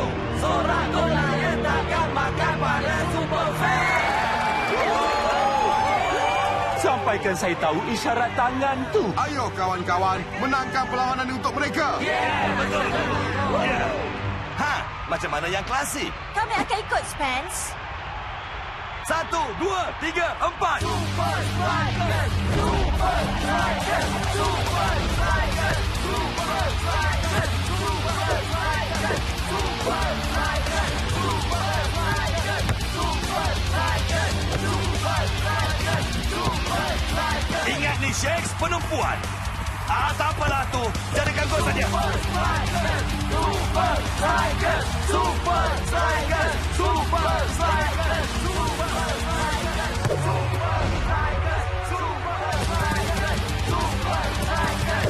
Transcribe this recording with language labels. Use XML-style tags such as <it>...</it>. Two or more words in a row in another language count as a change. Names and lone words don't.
<ms>Sorak Goliath takkan makan pada Superfans. Sampaikan saya tahu isyarat tangan tu. Ayo kawan-kawan, menangkan perlawanan untuk mereka. Betul. Ha, macam mana yang klasik? Kami akan ikut, Spence. 1, 2, 3, 4. Super Strikers, Super Strikers, Super Strikers, Super Strikers, Super Strikers, Super Strikers, Super Strikers, Super Strikers, Super Strikers, Super Strikers. Ingat ni, Shakes, penumpuan. Tak apalah tu. Jadikan gol saja. Super Strikers! Super Strikers! Super Strikers! Super Strikers! Super Strikers! Super Strikers! Super Strikers! Super Strikers!</ms>